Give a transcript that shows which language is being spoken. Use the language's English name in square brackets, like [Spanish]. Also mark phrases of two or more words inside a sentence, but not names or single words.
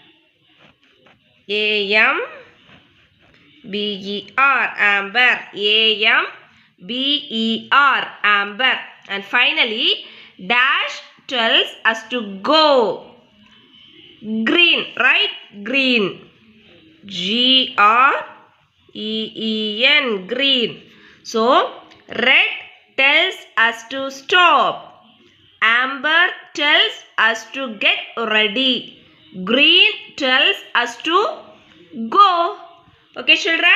[English] A-M-B-E-R, amber. A-M-B-E-R, amber. And finally, dash tells us to go. Green, right? Green. G-R-E-E-N, green. So, red tells us to stop. Amber tells us to get ready. Green tells us to go. Okay, children?